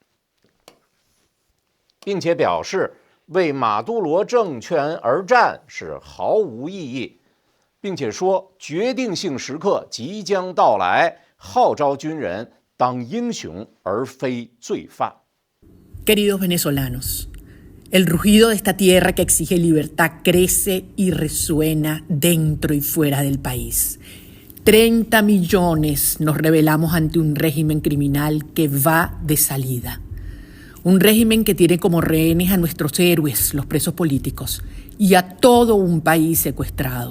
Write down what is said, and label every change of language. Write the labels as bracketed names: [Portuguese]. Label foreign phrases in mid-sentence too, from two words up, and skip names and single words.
[Chinese] 并且表示为马杜罗政权而战是毫无意义，并且说决定性时刻即将到来，号召军人当英雄而非罪犯。 [Spanish] Queridos venezolanos, el rugido de esta tierra que exige libertad crece y resuena dentro y fuera del país. 30 millones nos rebelamos ante un régimen criminal que va de salida. Un régimen que tiene como rehenes a nuestros héroes, los presos políticos, y a todo un país secuestrado.